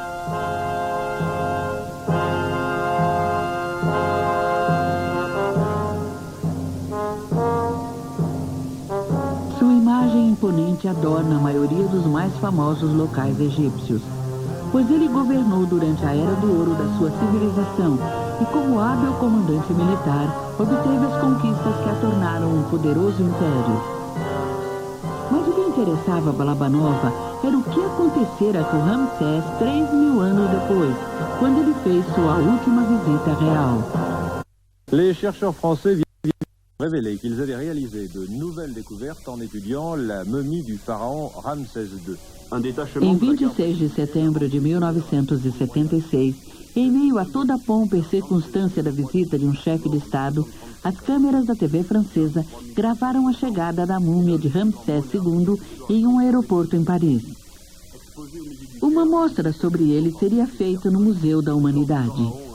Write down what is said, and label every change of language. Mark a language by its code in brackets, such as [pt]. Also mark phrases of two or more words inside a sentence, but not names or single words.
[pt] Imponente adorna a maioria dos mais famosos locais egípcios, pois ele governou durante a Era do Ouro da sua civilização e, como hábil comandante militar, obteve as conquistas que a tornaram um poderoso império. Mas o que interessava Balabanova era o que acontecera com Ramsés 3.000 anos depois, quando ele fez sua última visita real. [fr] Les chercheurs français viennent révélé qu'ils avaient réalisé de nouvelles découvertes en étudiant la momie du pharaon Ramsès II. [pt] Em 26 de setembro de 1976, em meio a toda a pompa e circunstância da visita de um chefe de Estado, as câmeras da TV francesa gravaram a chegada da múmia de Ramsés II em um aeroporto em Paris. Uma mostra sobre ele seria feita no Museu da Humanidade.